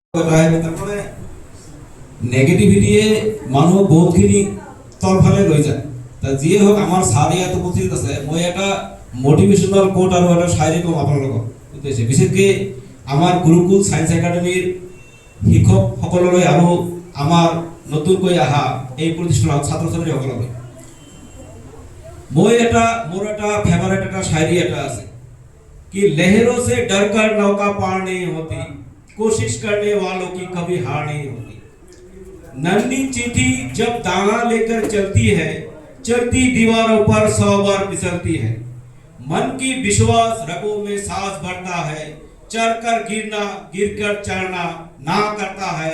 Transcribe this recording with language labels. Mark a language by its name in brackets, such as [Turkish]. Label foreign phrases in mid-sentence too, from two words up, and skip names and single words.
[Assamese] তারপরে নেগেটিভিটিয়ে মানুহ বহুতখিনি তলফালে লৈ যায় তা যিয়ে হোক আমার স্যার ইয়াত উপস্থিত আছে মই এটা মোটিভেশনাল কোট [Bangla] আর একটা [Assamese] শায়রি কম আপোনালোকক উদ্দেশ্যে বিশেষকৈ আমার গুৰুকুল সায়েন্স একাডেমিৰ শিক্ষক সকললৈ আৰু আমাৰ নতুনকৈ আহা এই প্ৰতিষ্ঠানৰ ছাত্ৰ ছাত্ৰীসকললৈ মই এটা মোৰ এটা ফেভারিট এটা শায়রি এটা আছে [Hindi] कि लहरों से डरकर नौका पार नहीं होती, कोशिश करने वालों की कभी हार नहीं होती। नन्ही चिट्ठी जब दाना लेकर चलती है, चलती दीवारों पर 100 बार फिसलती है। मन की विश्वास रगों में सांस भरता है, चढ़कर गिरना, गिरकर चढ़ना ना करता है।